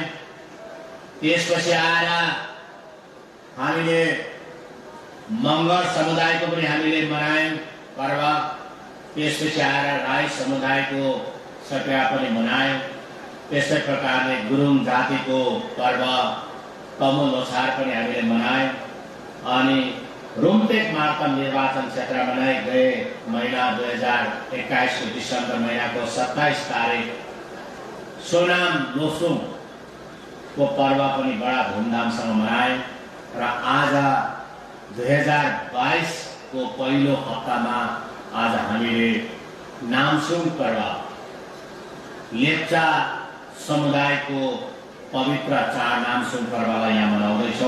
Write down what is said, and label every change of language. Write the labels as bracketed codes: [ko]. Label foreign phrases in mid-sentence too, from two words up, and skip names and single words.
[ne] त्यसपछि आएर हामीले मंगर समुदाय को पनि हामीले मनायौं पर्व। त्यसपछि आएर राई समुदाय को सत्या पनि मनायौं। त्यसै प्रकारले गुरुङ जाति को पर्व तमु लोछार पनि हामीले मनायौं। अनि रुम्तेक मार्तम निर्वाचन क्षेत्र [hi] में गए महीना [ne] 2021 को दिसंबर महीना को 27 तारीख सोनाम लोसुङ को पर्व पनि [hi] बड़ा धूमधाम से मनाए। [ne] र आज 2022 को पहिलो हप्ता में आज हामीले नामसुङ पर्व लेप्चा समुदाय को पवित्र चाड नामसुङ पर्वलाई यहाँ मनाउँदैछौं।